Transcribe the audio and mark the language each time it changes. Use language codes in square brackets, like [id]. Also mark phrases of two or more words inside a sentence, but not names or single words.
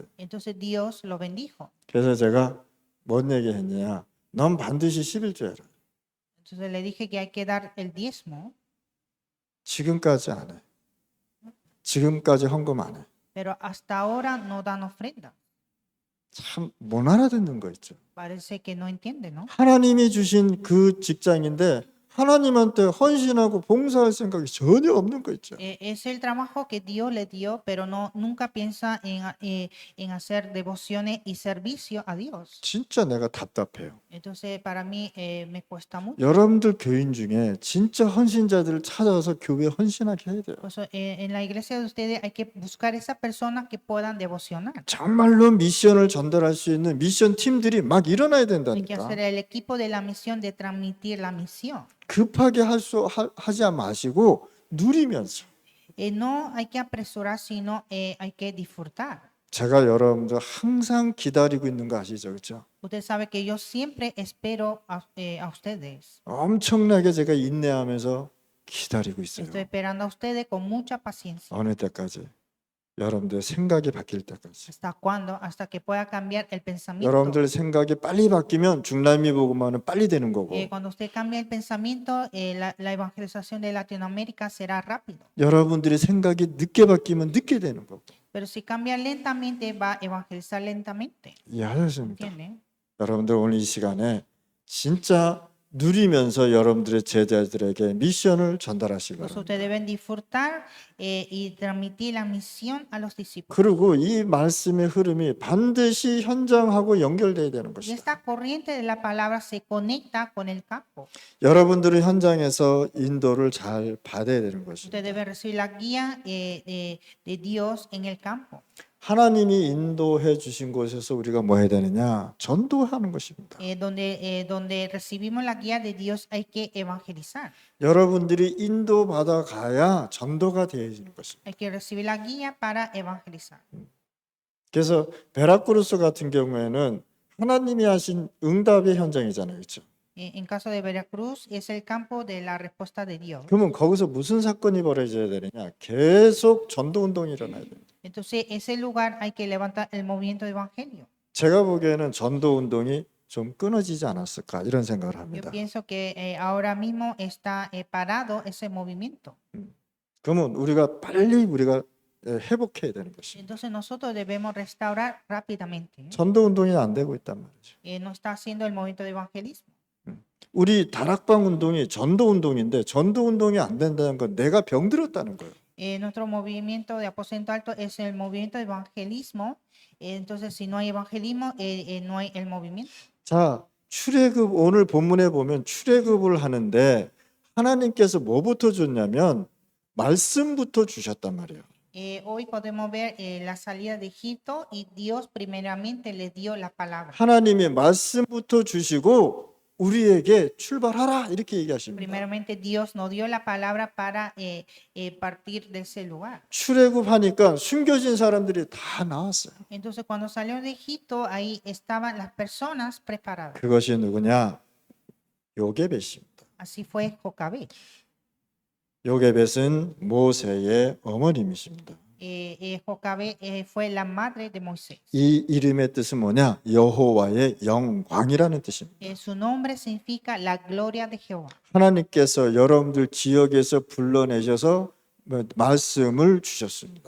[es] Entonces Dios lo bendijo. [ko] 그래서 제가 뭔 얘기했냐? 넌 반드시 11조 해라. [es] Entonces le dije que hay que dar el diezmo, [ko] 지금까지 안 해. 지금까지 헌금 안 해. [es] pero hasta ahora no dan ofrenda. [ko] 참 못 알아듣는 거 있죠. [es] Parece que no entiende, ¿no? [ko] 하나님이 주신 그 직장인데 하나님한테 헌신하고 봉사할 생각이 전혀 없는 거 있죠. [es] Es el trabajo que Dios le dio, pero nunca piensa en hacer devociones y servicio a Dios. [ko] 진짜 내가 답답해요. [es] Entonces para mí me cuesta mucho. [ko] 여러분들 교인 중에 진짜 헌신자들을 찾아서 교회에 헌신하게 해야 돼요. [es] Por eso, en la iglesia de ustedes hay que buscar esas personas que puedan devocionar. [ko] 정말로 미션을 전달할 수 있는 미션 팀들이 막 일어나야 [es] Hay que [ko] 된다니까. [es] hacer el equipo de la misión de transmitir la misión. [ko] 급하게 하지 마시고 누리면서. [es] No hay que apresurar, sino hay que disfrutar. [ko] 제가 여러분들 항상 기다리고 있는 거 아시죠? 그렇죠? [es] Usted sabe que yo siempre espero a ustedes. [ko] 엄청나게 제가 인내하면서 기다리고 있어요. [es] Estoy esperando a ustedes con mucha paciencia. [ko] 어느 때까지? 여러분들 생각이 바뀔 때까지. [es] ¿Hasta cuándo? Hasta que pueda cambiar el pensamiento. [ko] 여러분들 생각이 빨리 바뀌면 중남미 복음화는 빨리 되는 거고. [es] Cuando usted cambia el pensamiento, la evangelización de Latinoamérica será rápido. [ko] 여러분들이 생각이 늦게 바뀌면 늦게 되는 거고. [es] Pero si cambia lentamente, va a evangelizar lentamente. [ko] 이해하셨습니까? [es] ¿Entienden? [ko] 여러분들 오늘 이 시간에 진짜 누리면서 여러분들의 제자들에게 미션을 전달하시기 [es] Pues [ko] 바랍니다. [es] ustedes deben disfrutar y transmitir la misión a los discípulos. [ko] 그리고 이 말씀의 흐름이 반드시 현장하고 연결돼야 되는 [es] Y [ko] 것이다. [es] esta corriente de la palabra se conecta con el campo. [ko] 여러분들은 현장에서 인도를 잘 받아야 되는 것입니다. [es] Ustedes deben recibir la guía de Dios en el campo. [ko] 하나님이 인도해 주신 곳에서 우리가 뭐 해야 되느냐? 전도하는 것입니다. [es] Donde recibimos la guía de Dios hay que evangelizar. [ko] 여러분들이 인도받아 가야 전도가 되어지는 것입니다. [es] Hay que recibir la guía para evangelizar. [ko] 그래서 베라크루스 같은 경우에는 하나님이 하신 응답의 현장이잖아요. 그렇죠? [es] En caso de Veracruz es el campo de la respuesta de Dios. [ko] 그러면 거기서 무슨 사건이 벌어져야 되느냐? 계속 전도 운동이 일어나야 됩니다. [es] Entonces, ese lugar hay que levantar el movimiento de evangelio. [ko] 제가 보기에는 전도 운동이 좀 끊어지지 않았을까 이런 생각을 [es] Yo [ko] 합니다. [es] pienso que ahora mismo está parado ese movimiento. [ko] 그러면 우리가 회복해야 되는 것입니다. [es] Entonces, nosotros debemos restaurar rápidamente. [ko] 전도 운동이 안 되고 있단 말이죠. [es] No está haciendo el movimiento de evangelismo. [ko] 우리 다락방 운동이 전도 운동인데 전도 운동이 안 된다는 건 내가 병들었다는 거예요. [es] Nuestro movimiento de aposento alto es el movimiento de evangelismo. Entonces, si no hay evangelismo, no hay el movimiento. [ko] 자, 출애굽 오늘 본문에 보면 출애굽을 하는데 하나님께서 뭐부터 줬냐면 말씀부터 주셨단 말이에요. [es] Hoy podemos ver la salida de Egipto y Dios primeramente les dio la palabra. [ko] 하나님이 말씀부터 주시고 우리에게 출발하라 이렇게 얘기하십니다. [es] Primeramente Dios nos dio la palabra para partir de ese lugar. [ko] 출애굽하니까 숨겨진 사람들이 다 나왔어요. [es] Entonces cuando salió de Egipto, ahí estaban las personas preparadas. [ko] 그것이 누구냐? 요게벳입니다. [es] Así fue Jocabed. [ko] 요게벳은 모세의 어머님이십니다. [es] Jocabed fue la madre de Moisés. [ko] 이 이름의 뜻은 뭐냐? 여호와의 영광이라는 뜻입니다. [es] Su nombre significa la gloria de Jehová. [ko] 하나님께서 여러분들 지역에서 불러내셔서 말씀을 주셨습니다.